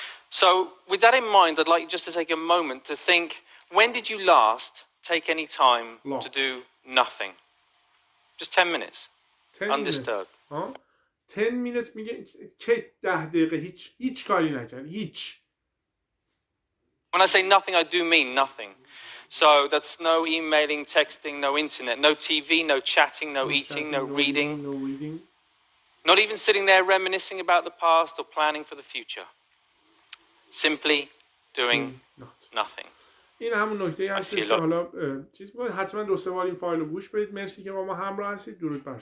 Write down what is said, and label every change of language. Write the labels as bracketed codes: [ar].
[en] So with that in mind, I'd like you just to take a moment to think, when did you last take any time to do nothing? Just 10 minutes. 10 undisturbed. 10 minutes [fa] میگه که 10 دقیقه هیچ کاری نکرد. هیچ. [en] When I say nothing, I do mean nothing. So that's no emailing, texting, no internet, no TV, no chatting, no eating, no reading. Not even sitting there reminiscing about the past or planning for the future. Simply doing nothing. [fa] این همون نکته هستش که حالا چیز می‌کنید. حتما 2-3 بار این فایل رو گوش بدید. مرسی که با ما همراه هستید. درود بر شما.